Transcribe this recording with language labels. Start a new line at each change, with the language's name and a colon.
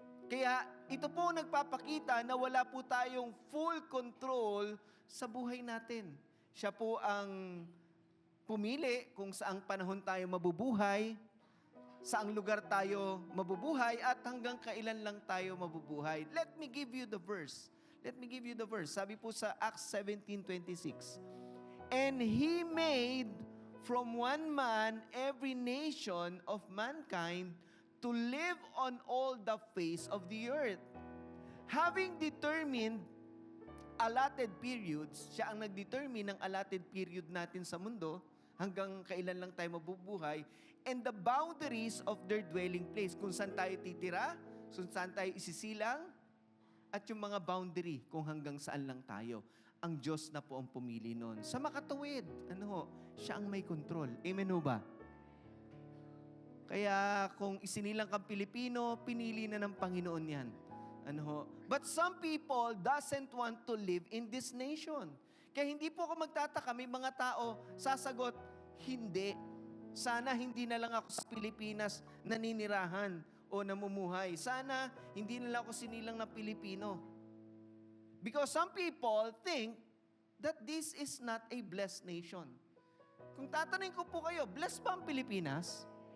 Filipino: Kaya ito po nagpapakita na wala po tayong full control sa buhay natin. Siya po ang pumili kung saang panahon tayo mabubuhay, saang lugar tayo mabubuhay, at hanggang kailan lang tayo mabubuhay.
English: Let me give you the verse.
Filipino: Sabi po sa
English: Acts 17:26, "And He made from one man every nation of mankind to live on all the face of the earth. Having determined allotted periods,"
Filipino: siya ang nag-determine ng allotted period natin sa mundo, hanggang kailan lang tayo mabubuhay,
English: "and the boundaries of their dwelling place,"
Filipino: kung saan tayo titira, kung saan tayo isisilang, at yung mga boundary kung hanggang saan lang tayo. Ang Diyos na po ang pumili nun. Sa makatuwid, siya ang may control. Amen ho ba? Kaya kung isinilang kang Pilipino, pinili na ng Panginoon yan.
English: But some people doesn't want to live in this nation.
Filipino: Kaya hindi po ako magtataka, may mga tao sasagot, hindi. Sana hindi na lang ako sa Pilipinas naninirahan o namumuhay. Sana hindi na lang ako sinilang na Pilipino.
English: Because some people think that this is not a blessed nation.
Filipino: Kung tatanungin ko po kayo, blessed ba ang Pilipinas?